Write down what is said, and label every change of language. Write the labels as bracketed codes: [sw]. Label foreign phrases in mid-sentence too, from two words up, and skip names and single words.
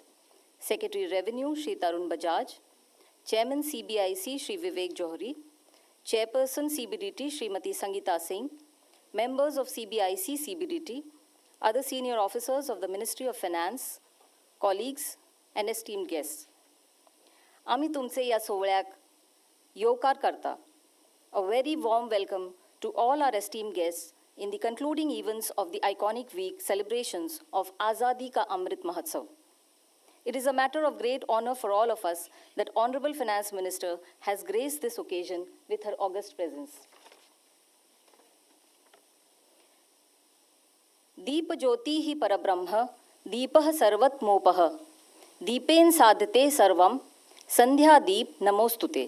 [en] Secretary, Revenue, Shri Tarun Bajaj. Chairman, CBIC, Shri Vivek Johri. Chairperson, CBDT, Srimati Sangeeta Singh. Members of CBIC, CBDT. Other senior officers of the Ministry of Finance, colleagues, and esteemed guests. [kok] आम्ही तुमचे या सोहळ्याक येवकार करता. [en] A very warm welcome to all our esteemed guests in the concluding events of the iconic week celebrations of Azadi Ka Amrit Mahotsav. It is a matter of great honor for all of us that Honorable Finance Minister has graced this occasion with her august presence. [sa] दीप ज्योति ही परब्रह्म दीपः सर्वत्मोपः दीपेन साधते सर्वम संध्या दीप नमोस्तुते.